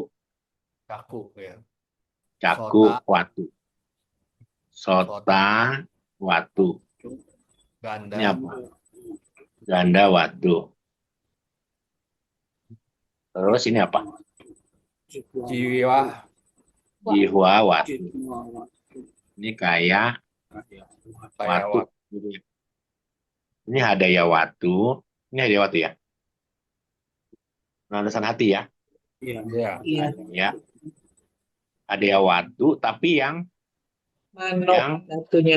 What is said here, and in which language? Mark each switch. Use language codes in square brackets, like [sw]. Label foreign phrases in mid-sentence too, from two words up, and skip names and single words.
[id] Caku ya. caku Sota. [pi] watu. Sota watu. [id] Ganda. Ini apa? [pi] Ganda watu. [id] Terus ini apa? Jiwa. [pi] Jihwa watu. Jihwa watu. [id] Ini kaya Kayak watu. Ini [pi] hadaya watu. [id] Ini [pi] hadaya watu [id] ya. Landasan hati ya. Iya. Ya. Iya, Ya. [pi] Hadaya watu [id] tapi yang manok satunya.